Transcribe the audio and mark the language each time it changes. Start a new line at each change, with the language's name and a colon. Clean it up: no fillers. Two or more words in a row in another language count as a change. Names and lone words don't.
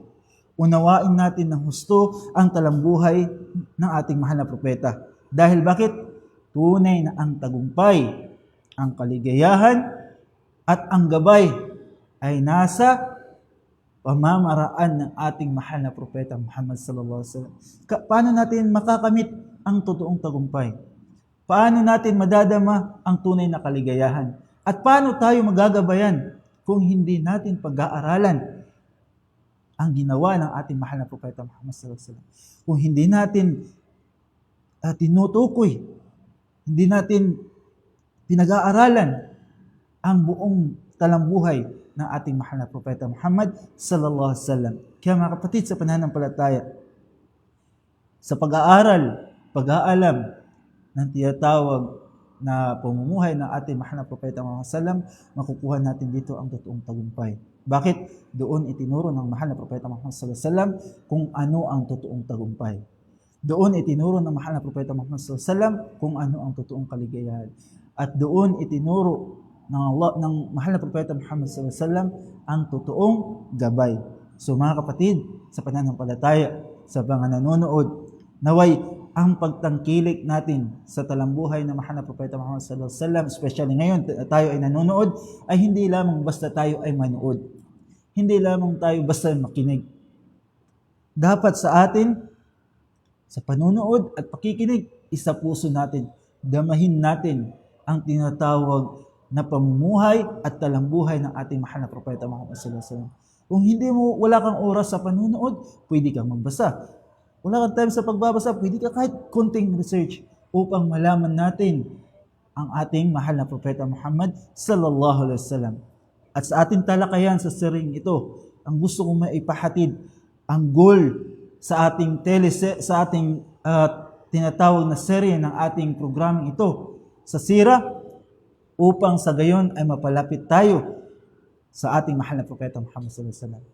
Filipino: Unawain natin ng husto ang talambuhay ng ating mahal na propeta. Dahil bakit? Tunay na ang tagumpay, ang kaligayahan, at ang gabay ay nasa pamamaraan ng ating mahal na propeta Muhammad
Arabic: صلى الله عليه وسلم.
Filipino: Paano natin makakamit ang totoong tagumpay? Paano natin madadama ang tunay na kaligayahan? At paano tayo magagabayan kung hindi natin pag-aaralan ang ginawa ng ating mahal na propeta Muhammad
Arabic: صلى الله عليه وسلم?
Filipino: Kung hindi natin tinutukoy, hindi natin pinag-aaralan ang buong talambuhay ng ating mahal na propeta Muhammad
Arabic: صلى الله عليه وسلم.
Filipino: Kaya mga kapatid, sa pananampalataya, sa pag-aaral, pag-aalam ng tinatawag na pamumuhay ng ating mahal na propeta Muhammad
Arabic: صلى الله عليه وسلم,
Filipino: makukuha natin dito ang totoong tagumpay. Bakit? Doon itinuro ng mahal na propeta Muhammad
Arabic: صلى الله عليه وسلم
Filipino: kung ano ang totoong tagumpay. Doon itinuro ng mahal na propeta Muhammad
Arabic: صلى الله عليه وسلم
Filipino: kung ano ang totoong kaligayahan. At doon itinuro ng mahal na propeta Muhammad
Arabic: صلى الله عليه وسلم
Filipino: ang totoong gabay. So mga kapatid, sa pananampalataya, sa mga nanonood, naway ang pagtangkilik natin sa talambuhay ng mahal na propeta Muhammad
Arabic: صلى الله عليه وسلم,
Filipino: especially ngayon tayo ay nanonood, ay hindi lamang basta tayo ay manood. Hindi lamang tayo basta makinig. Dapat sa atin, sa panonood at pakikinig, isa puso natin, damahin natin ang tinatawag na pamumuhay at talambuhay ng ating mahal na propeta Muhammad
Arabic: صلى الله عليه وسلم.
Filipino: Kung wala kang oras sa panunood, pwede kang magbasa. Wala kang time sa pagbabasa, pwede ka kahit konting research upang malaman natin ang ating mahal na propeta Muhammad
Arabic: صلى الله عليه وسلم.
Filipino: At sa ating talakayan sa series ito, ang gusto kong maipahatid, ang goal sa ating tinatawag na serye ng ating programang ito sa sira upang sa gayon ay mapalapit tayo sa ating mahal na propeta Muhammad
Arabic: صلى الله عليه وسلم.